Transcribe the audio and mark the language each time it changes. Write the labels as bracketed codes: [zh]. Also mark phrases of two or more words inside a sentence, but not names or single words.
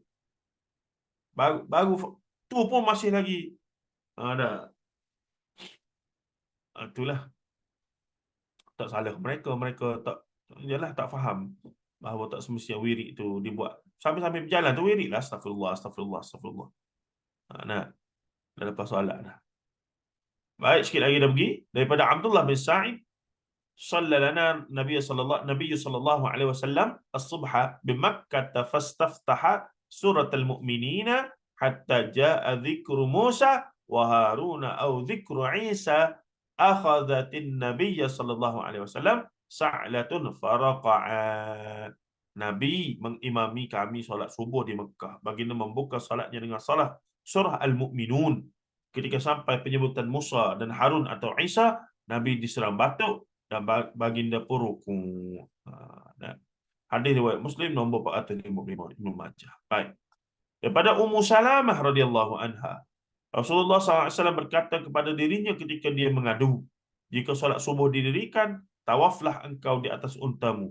[ms] Baru tu pun masih lagi ada. Itulah. Tak salah mereka tak, yalah, tak faham bahawa tak semestinya wirid tu dibuat sambil-sambil berjalan tu wirid lah. [ar] أستغفر الله أستغفر الله أستغفر الله. [ms] Nah, dah lepas solat dah. Baik, sikit lagi dah pergi. [ar] Daripada عبد الله بن سعيد صلى لنا النبي صلى الله عليه وسلم الصبح بمكة فاستفتح سورة المؤمنين حتى جاء ذكر موسى وهارون أو ذكر عيسى أخذت النبي صلى الله عليه وسلم سعلة فركع. [ms] Nabi mengimami kami solat subuh di Mekah. Baginda membuka solatnya dengan salat surah Al-Mu'minun. Ketika sampai penyebutan Musa dan Harun atau Isa, Nabi diserang batuk dan baginda pun rukuk. Hadis riwayat Muslim nombor 455 Ibnu Majah. Baik. Daripada Ummu Salamah [ar] رضي الله عنها, [ms] Rasulullah SAW berkata kepada dirinya ketika dia mengadu, jika solat subuh didirikan, tawaflah engkau di atas untamu.